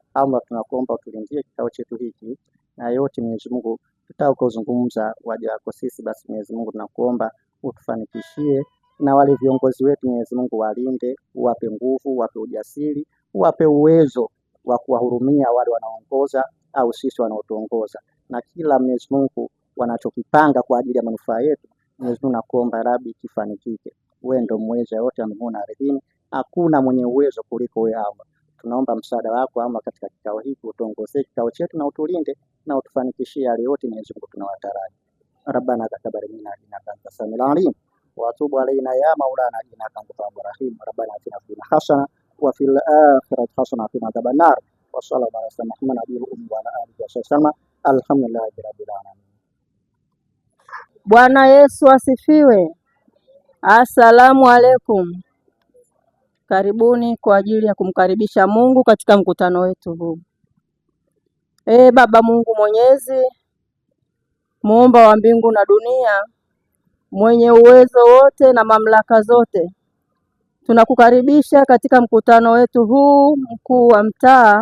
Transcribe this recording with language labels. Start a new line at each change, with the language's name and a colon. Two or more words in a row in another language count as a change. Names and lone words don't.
Swahili: Allah, tunakuomba utulindie kikao chetu hiki na yote Mwenyezi Mungu tutakayozungumza waja wako sisi, basi Mwenyezi Mungu tunakuomba utufanikishie, na wale viongozi wetu Mwenyezi Mungu walinde, uwape nguvu, uwape ujasiri, uwape uwezo wa kuwahurumia wale wanaoongoza au sisi wanaotuongoza, na kila Mwenyezi Mungu wanachokipanga kwa ajili ya manufaa yetu Mwenyezi Mungu nakuomba Rabi kifanikike. Wewe ndio muweza yote mbinguni na ardhini, hakuna mwenye uwezo kuliko wewe Allah. Tunaomba msaada wako ama katika kikao hiki, utuongoze kikao chetu na utulinde na utufanikishie yale yote Mwenyezi Mungu tunawataraji.
Arabic: ربنا تقبل منا إنك أنت السميع العليم وتب علينا يا مولانا إنك أنت التواب الرحيم. ربنا آتنا في الدنيا حسنة وفي الآخرة حسنة وقنا عذاب النار. وصلى الله على سيدنا محمد النبي الأمي وعلى آله وصحبه. الحمد لله رب العالمين.
Swahili: Bwana Yesu asifiwe.
Arabic: السلام عليكم.
Swahili: Karibuni kwa ajili ya kumkaribisha Mungu katika mkutano wetu huu. Baba Mungu Mwenyezi, muumba wa mbingu na dunia, mwenye uwezo wote na mamlaka zote, tunakukaribisha katika mkutano wetu huu mkuu wa mtaa.